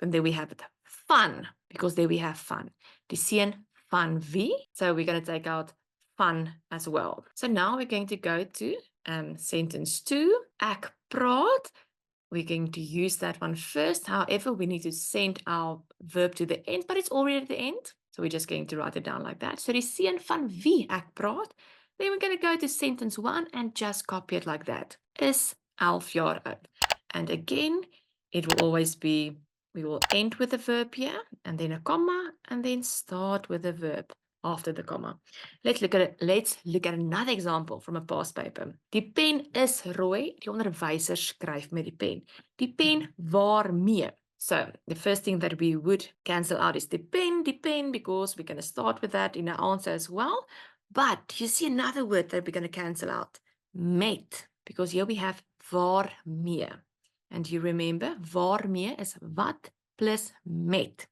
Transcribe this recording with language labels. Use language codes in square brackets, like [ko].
[en] And there we have it, van, because there we have van. [af] Die seun van wie? [en] So we're going to take out van as well. So now we're going to go to sentence 2. [af] Ek praat. [en] We're going to use that one first. However, we need to send our verb to the end, but it's already at the end. So we're just going to write it down like that. [af] So die seun van wie ek praat. [en] Then we're going to go to sentence 1 and just copy it like that. [af] Is 11 jaar oud. [en] And again, it will always be, we will end with a verb here, and then a comma, and then start with a verb. after the comma. Let's look at another example from a past paper. [af] Die pen is rooi. Die onderwyser skryf met die pen. Die pen waarmee. [en] So the first thing that we would cancel out is the pen, because we're going to start with that in our answer as well. But you see another word that we're going to cancel out. Met, because here we have waarmee. And you remember, waarmee is [af] wat plus met.